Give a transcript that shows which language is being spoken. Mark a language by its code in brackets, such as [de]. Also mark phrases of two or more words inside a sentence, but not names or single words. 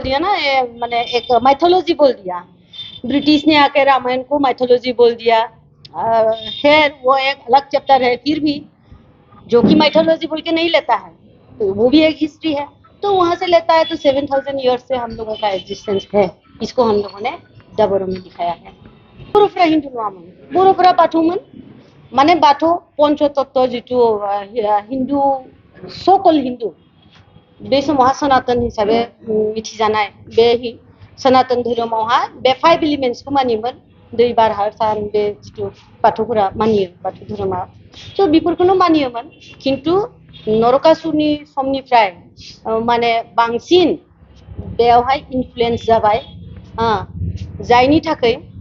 [hi] दिया ना मैंने एक माइथोलॉजी बोल दिया ब्रिटिश ने आके रामायण को माइथोलॉजी बोल दिया खैर वो एक अलग चैप्टर है फिर भी जो कि माइथोलॉजी बोल के नहीं लेता है तो वो भी एक हिस्ट्री है तो वहां से लेता है तो 7000 ईयर्स से हम लोगों का एग्जिस्टेंस है इसको हम लोगों ने दाबरो में दिखाया है [brx] बर'फोरा हिन्दु नङामोन बर'फोरा बाथौमोन माने बाथौ पंचतत्व जितु हिन्दु सकल हिन्दु बे समावहा सनातन हिसाबै मिथिजानाय बे सनातन धोरोमावहा बे 5 एलिमेन्ट्सखौ मानियोमोन दै बार हा सान बे जितु बाथौफोरा मानियो बाथौ धोरोमा स' बेफोरखौनो मानियोमोन खिन्थु नरकासुरनि समनिफ्राय माने बांसिन बेयावहाय इनफ्लुएन्स जाबाय जायनि थाखाय